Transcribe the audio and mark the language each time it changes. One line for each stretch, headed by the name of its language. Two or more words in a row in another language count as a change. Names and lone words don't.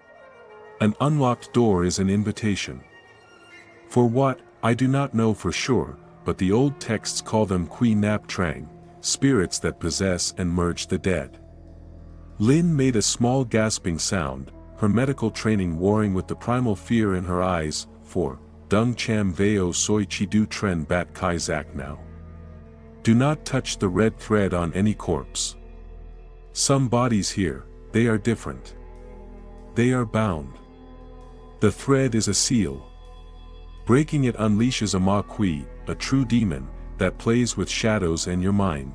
English: An unlocked door is an invitation. For what, I do not know for sure, but the old texts call them Kui Nap Trang, spirits that possess and merge the dead. Lin made a small gasping sound, her medical training warring with the primal fear in her eyes. 4,
Vietnamese: Dung Cham Veo Soi Chi Du Tren Bat Kai Zak Now.
English: Do not touch the red thread on any corpse. Some bodies here, they are different. They are bound. The thread is a seal. Breaking it unleashes a Ma Kui, a true demon, that plays with shadows and your mind.